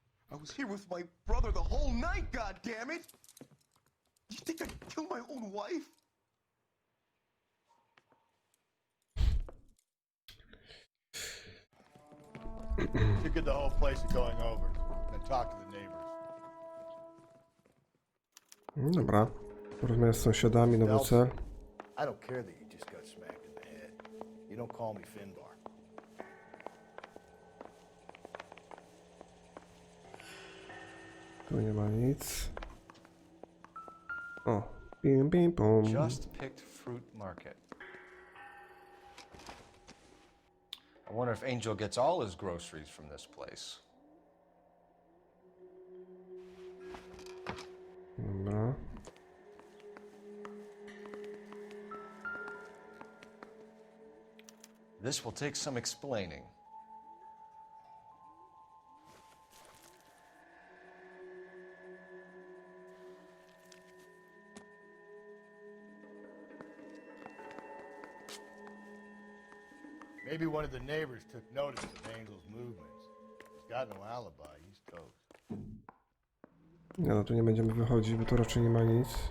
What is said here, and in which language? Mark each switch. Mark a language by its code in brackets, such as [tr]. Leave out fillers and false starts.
[en] I was here with my brother the whole night, God damn it! You think I'd kill my own wife? Should get the whole place going over. Then talk to the neighbors. [pl] Dobra. Porozmawiam z sąsiadami, nowy cel. [en] I don't care that you just got smacked in the head. You don't call me Finbar. [pl] Tu nie ma nic. O. Bim, bim, bum. [en] Just picked fruit market. I wonder if Angel gets all his groceries from this place. [pl] Dobra. [en] This will take some explaining. Maybe one of the neighbors took notice of Angel's movements. He's got no alibi. He's toast. [pl] Nie no, tu nie będziemy wychodzić, bo tu raczej nie ma nic.